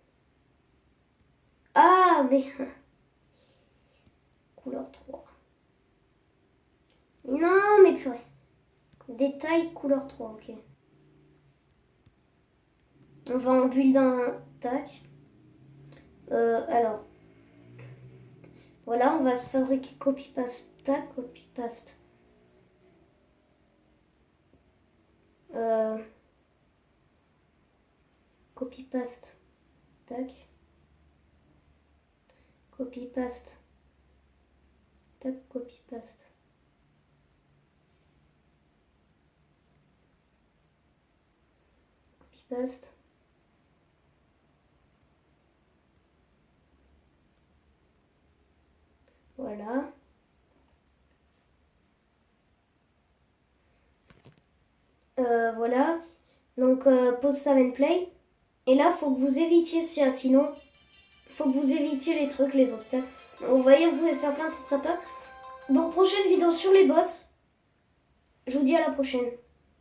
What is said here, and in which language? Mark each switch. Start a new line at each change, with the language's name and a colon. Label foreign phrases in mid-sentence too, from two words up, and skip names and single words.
French: Ah, mais... Couleur 3. Non, mais purée. Détail, couleur 3, ok. On va en build un tac. Alors. Voilà, on va se fabriquer
English: copy-paste,
French: tac,
English: copy-paste. Copy-paste, tac. Copy-paste. Tac, copy-paste. Copy-paste.
French: Voilà. Voilà. Donc,
English: pause save and play.
French: Et là, faut que vous évitiez ça, sinon, faut que vous évitiez les trucs, les obstacles. Vous voyez, vous pouvez faire plein de trucs sympas. Donc, prochaine vidéo sur les boss. Je vous dis à la prochaine.